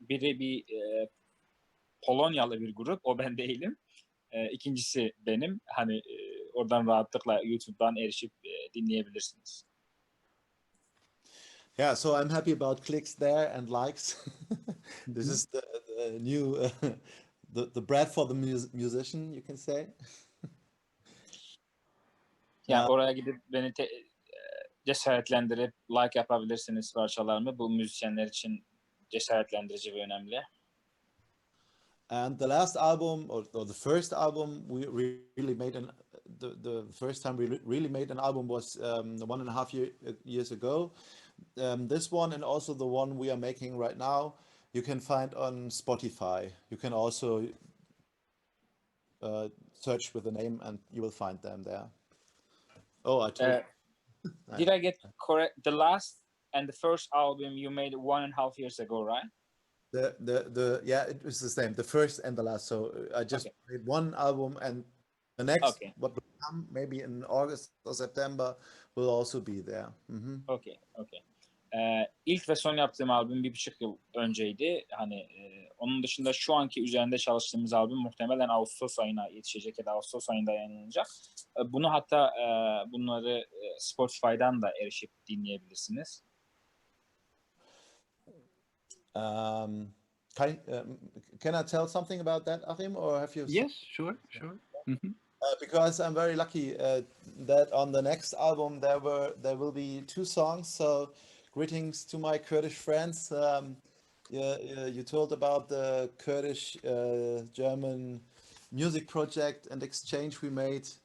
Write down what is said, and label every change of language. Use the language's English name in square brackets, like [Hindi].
[Turkish] Biri bir Polonyalı bir grup, o ben değilim. İkincisi benim. Hani oradan rahatlıkla YouTube'dan erişip dinleyebilirsiniz. [English] Yeah, so I'm happy about clicks there and likes. This is the new the bread for the musician, you can say. [Turkish] Yani oraya gidip beni cesaretlendirip like yapabilirsiniz parçalarımı. Bu müzisyenler için cesaretlendirici ve önemli. [English] And the last album, or the first album we really made the first time we really made an album was 1.5 years ago. This one and also the one we are making right now, you can find on Spotify. You can also search with the name and you will find them there. Oh, I told Did I get correct? The last and the first album you made 1.5 years ago, right? Yeah, it was the same, the first and the last. So I just made one album, and the next, what will come maybe in August or September, will also be there. Okay. [Turkish] İlk ve son yaptığım albüm 1,5 yıl önceydi. Hani onun dışında şu anki üzerinde çalıştığımız albüm muhtemelen Ağustos ayına yetişecek ya da Ağustos ayında yayınlanacak. Bunu hatta bunları Spotify'dan da erişip dinleyebilirsiniz. [English] Can I tell something about that, Achim, or have you? Yes, sure. Because I'm very lucky that on the next album there will be 2 songs. So, greetings to my Kurdish friends. You told about the Kurdish German music project and exchange we made.